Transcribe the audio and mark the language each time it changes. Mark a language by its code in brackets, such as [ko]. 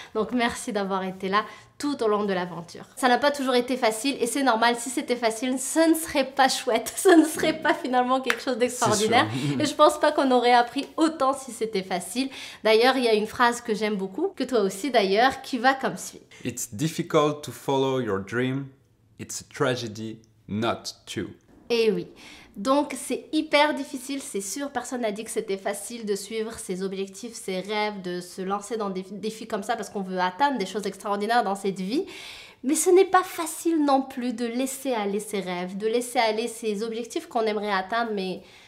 [fr] Donc merci d'avoir été là tout au long de l'aventure. Ça n'a pas toujours été facile et c'est normal. Si c'était facile, ce ne serait pas chouette. Ce ne serait pas finalement quelque chose d'extraordinaire. Et je pense pas qu'on aurait appris autant si c'était facile. D'ailleurs, il y a une phrase que j'aime beaucoup, que toi aussi d'ailleurs, qui va comme suit. [en] It's difficult to follow your dream. It's a tragedy not to. [fr] Et oui. Donc c'est hyper difficile, c'est sûr, personne n'a dit que c'était facile de suivre ses objectifs, ses rêves, de se lancer dans des défis comme ça parce qu'on veut atteindre des choses extraordinaires dans cette vie. Mais ce n'est pas facile non plus de laisser aller ses rêves, de laisser aller ses objectifs qu'on aimerait atteindre, mais